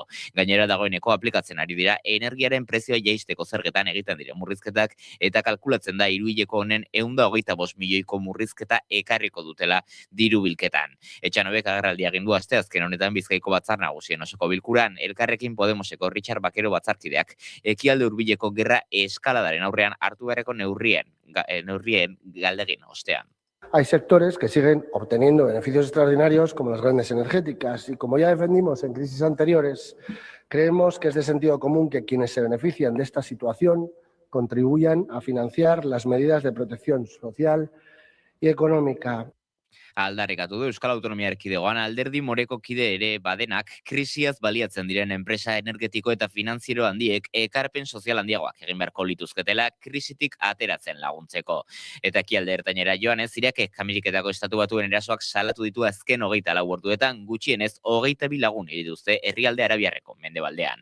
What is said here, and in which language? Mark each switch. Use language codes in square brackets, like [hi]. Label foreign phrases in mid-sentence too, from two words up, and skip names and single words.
[eu] Gainera dagoeneko aplikatzen ari dira energiaren prezioa jaisteko zergetan egiten diren murrizketak eta kalkulatzen da hiruhileko honen 125 milioiko murrizketa ekarriko dutela diru bilketan. Etxanobek agerraldia egin du asteazken honetan Bizkaiko Batzar Nagusien osoko bilkuran, Elkarrekin Podemoseko Richard Bakero batzarkideak ekialde hurbileko gerra eskaladaren aurrean hartu beharreko neurrien galdegin ostean. [es] Hay sectores que siguen obteniendo beneficios extraordinarios como las grandes energéticas y como ya defendimos en crisis anteriores, creemos que es de sentido común que quienes se benefician de esta situación contribuyan a financiar las medidas de protección social y económica. [eu] Aldarrekatu du Euskal Autonomia Erkidegoan alderdi moreko kide ere badenak krisiaz baliatzen diren enpresa energetiko eta finanziero handiek ekarpen sozial handiagoak egin beharko lituzketela krisitik ateratzen laguntzeko. Eta ekialde ertainera joanez, Irakek Ameriketako Estatu Batuen erasoak salatu ditu azken 24 orduetan gutxienez 22 lagun hil dituzte herrialde arabiarreko mendebaldean.